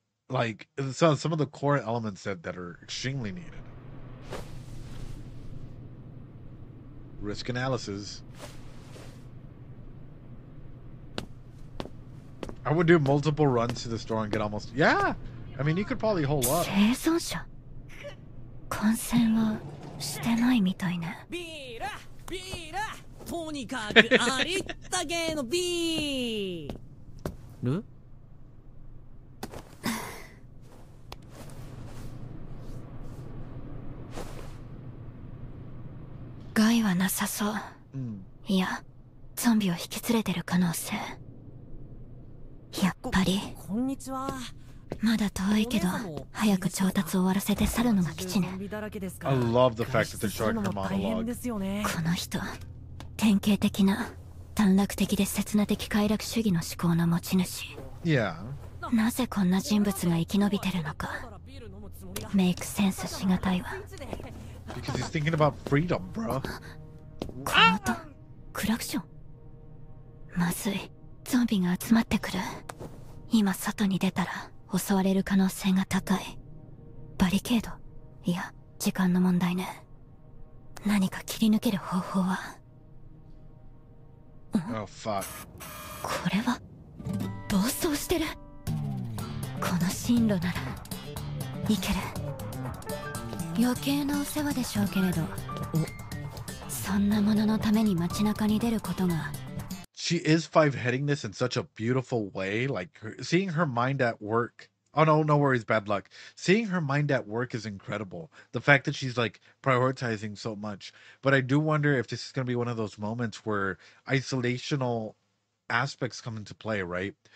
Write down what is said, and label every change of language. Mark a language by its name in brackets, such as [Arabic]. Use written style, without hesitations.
[English] Like, so some of the core elements that are extremely needed. Risk analysis. I would do multiple runs to the store and get almost... Yeah! I mean, you could probably hold up. [Japanese] 生存者感染はしてないみたいね。ビーラとにかくありったけのビール害ははなさそう。いや、ゾンビを引き連れてる可能性。やっぱり。こんにちは。まだ遠いけど、早く調達終わらせて去るのが基地ね。 [English] I love the fact that they're showing her monologue. [Japanese] この人、典型的な短絡的で刹那的快楽主義の思考の持ち主。 [English] Yeah. [Japanese] なぜこんな人物が生き延びてるのか、メイクセンスしがたいわ。 [English] Because he's thinking about freedom, bro. [Japanese] この音、クラクション。まずい、ゾンビが集まってくる。今外に出たら襲われる可能性が高い。バリケード、いや、時間の問題ね。何か切り抜ける方法は。 [English] Oh, fuck. [Japanese] これは暴走してる。この進路ならいける。余計なお世話でしょうけれど、そんなもののために街中に出ることが。 [English] She is five-heading this in such a beautiful way. Like, seeing her mind at work. Oh, no worries, bad luck. Seeing her mind at work is incredible. The fact that she's, like, prioritizing so much. But I do wonder if this is going to be one of those moments where isolational aspects come into play, right?